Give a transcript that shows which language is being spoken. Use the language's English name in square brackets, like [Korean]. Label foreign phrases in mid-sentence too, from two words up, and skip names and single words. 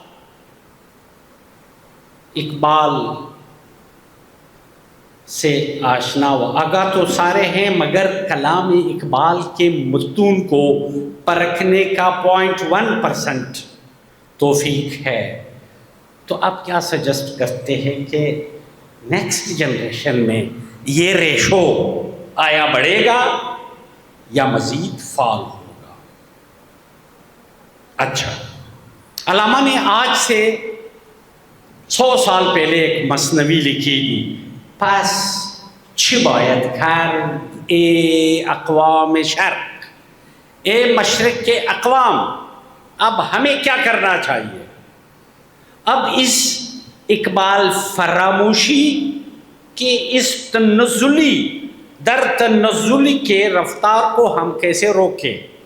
[Urdu] اقبال سے آشنا ہو، آگاہ تو سارے ہیں مگر کلام اقبال کے متون کو پرکھنے کا 0.1% توفیق ہے، تو آپ کیا سجسٹ کرتے ہیں کہ [English] next generation [Urdu] میں یہ ریشو آیا بڑھے گا یا مزید فال ہوگا؟ اچھا، علامہ نے آج سے 100 سال پہلے ایک مثنوی لکھی تھی، [Persian] پس چی باید کرد اے اقوام شرق، [Urdu] اے مشرق کے اقوام، اب ہمیں کیا کرنا چاہیے؟ اب اس اقبال فراموشی کے اس در تنزلی کے رفتار کو ہم کیسے روکیں؟